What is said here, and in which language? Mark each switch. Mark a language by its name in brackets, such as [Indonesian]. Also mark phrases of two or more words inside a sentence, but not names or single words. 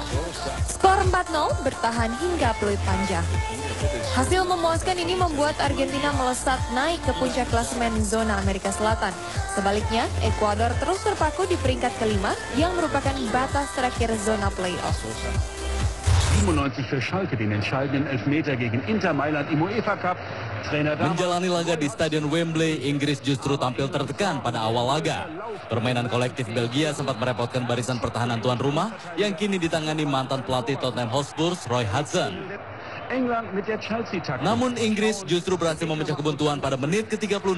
[Indonesian] Skor 4-0 bertahan hingga peluit panjang. Hasil memuaskan ini membuat Argentina melesat naik ke puncak klasemen zona Amerika Selatan. Sebaliknya, Ekuador terus terpaku di peringkat kelima yang merupakan batas terakhir zona playoff. [German] 97 für Schalke den entscheidenden Elfmeter gegen Inter Mailand im UEFA Cup. [Indonesian] Menjalani laga di Stadion Wembley, Inggris justru tampil tertekan pada awal laga. Permainan kolektif Belgia sempat merepotkan barisan pertahanan tuan rumah yang kini ditangani mantan pelatih Tottenham Hotspur, Roy Hodgson. Namun Inggris justru berhasil memecah kebuntuan pada menit ke-36.